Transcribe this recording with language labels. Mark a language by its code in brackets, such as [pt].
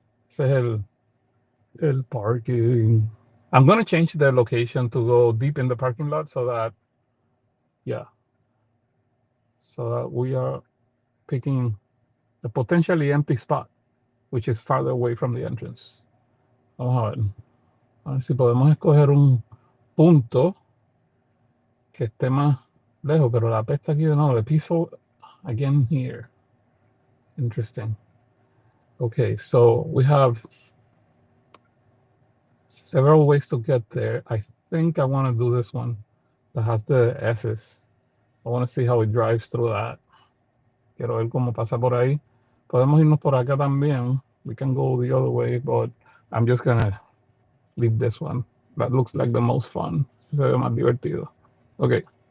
[es] Ese es el parking. [en] I'm going to change the location to go deep in the parking lot so that, so that we are picking a potentially empty spot, which is farther away from the entrance. [es] Vamos a ver. A ver si podemos escoger un punto que esté más lejos, pero la pesta aquí de nuevo. [en] The piso again here. Interesting. Okay, so we have several ways to get there. I think I want to do this one that has the S's. I want to see how it drives through that. [es] Quiero ver cómo pasa por ahí. Podemos irnos por acá también. [en] We can go the other way, but I'm just gonna leave this one. That looks like the most fun. [es] Se ve más divertido. Okay.